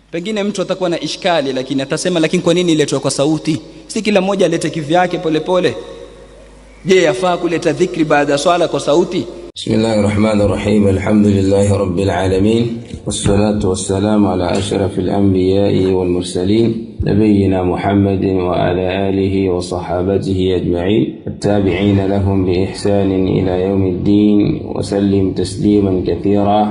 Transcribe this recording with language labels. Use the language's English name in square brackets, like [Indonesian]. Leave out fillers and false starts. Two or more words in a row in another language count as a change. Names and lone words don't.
[Swahili] Pengine mtu atakuwa na ishkali, lakini atasema lakini kwa nini iletwe kwa sauti? Si kila mmoja alete kivyake polepole. Je, yafaa kuleta dhikri baada ya swala kwa sauti? [Arabic] بسم الله الرحمن الرحيم. الحمد لله رب العالمين. والصلاة والسلام على أشرف الأنبياء والمرسلين نبينا محمد وعلى آله وصحابته أجمعين والتابعين لهم بإحسان إلى يوم الدين وسلم تسليما كثيرا.